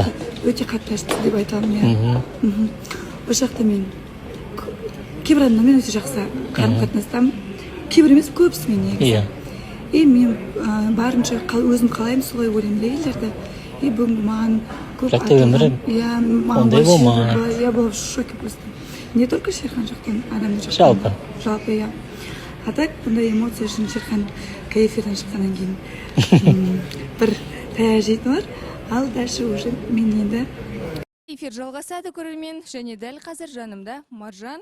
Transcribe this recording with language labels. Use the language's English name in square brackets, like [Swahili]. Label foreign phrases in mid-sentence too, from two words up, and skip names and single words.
[Kazakh] Өте қатты ашты деп айта аламын, иә. Ол жақта мен кейбір адамдармен өте жақсы қарым-қатынастамын. Кейбір емес, көбісімен негізі. И мен барынша өзім қалаймын, солай ойлаймын да елдерді. И бүгін маған көп бірақ та өмірі ондай болмайды. [Russian] Я была в шоке просто. Не только Шерхан [Kazakh] жақтан, адамдар жақтан. Жалпы, иә. [Russian] А так, [Kazakh] бұндай эмоция үшін Шерхан эфирден шыққаннан кейін бір таяқ жейтін бар. Ал [Russian] дальше уже [Kazakh] мен енді эфир жалғасады, көрермен. Және дәл қазір жанымда Маржан.